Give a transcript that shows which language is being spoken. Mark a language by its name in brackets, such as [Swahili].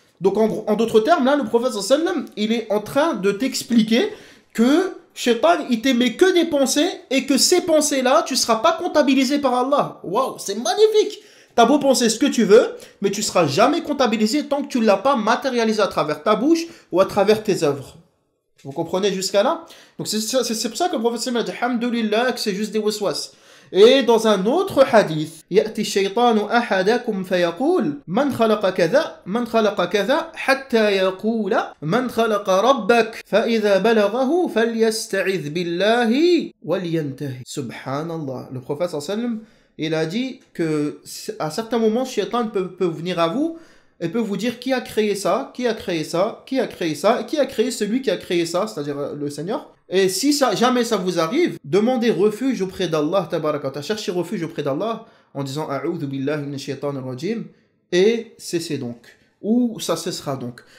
[French] Donc en d'autres termes, là, le prophète sallallahu alayhi wa sallam, il est en train de t'expliquer que shaitan, il t'émet que des pensées et que ces pensées-là, tu ne seras pas comptabilisé par Allah. Waouh, c'est magnifique! T'as beau penser ce que tu veux, mais tu ne seras jamais comptabilisé tant que tu ne l'as pas matérialisé à travers ta bouche ou à travers tes œuvres. Vous comprenez jusqu'à là? Donc c'est pour ça que le prophète a dit Alhamdulillah, que c'est juste des waswas. Et dans un autre hadith, [Arabic] يأتي الشيطان أحدكم فيقول من خلق كذا من خلق كذا حتى يقول من خلق ربك فإذا بلغه فليستعذ بالله ولينتهي. Subhanallah. [French] Le prophète sallallahu alayhi wa sallam, il a dit que à certains moments, Shaitan peut venir à vous et peut vous dire qui a créé ça, qui a créé ça, qui a créé ça, et qui a créé celui qui a créé ça, c'est-à-dire le Seigneur. Et si jamais ça vous arrive, demandez refuge auprès d'Allah, tabarakata, cherchez refuge auprès d'Allah en disant A'udhu billahi minash shaitanir rajim et cessez donc, ou ça cessera donc.